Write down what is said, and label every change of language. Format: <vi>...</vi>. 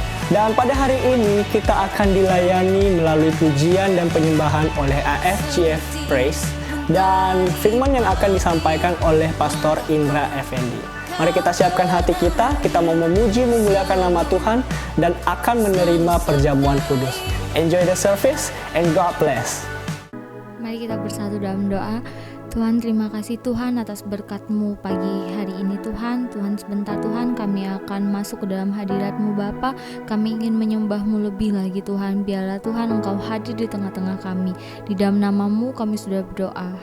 <id>Dan pada hari ini kita akan dilayani melalui pujian dan penyembahan oleh IFGF Praise dan firman yang akan disampaikan oleh Pastor Indra Effendi. Mari kita siapkan hati kita mau memuji memuliakan nama Tuhan dan akan menerima perjamuan kudus.</id> <en>Enjoy the service and God bless.</en> <id>Mari kita bersatu dalam doa. Tuhan, terima kasih Tuhan atas berkat-Mu pagi hari ini Tuhan. Tuhan, sebentar Tuhan kami akan masuk ke dalam hadirat-Mu Bapa. Kami ingin menyembah-Mu lebih lagi Tuhan. Biarlah Tuhan Engkau hadir di tengah-tengah kami. Di dalam nama-Mu kami sudah berdoa.</id>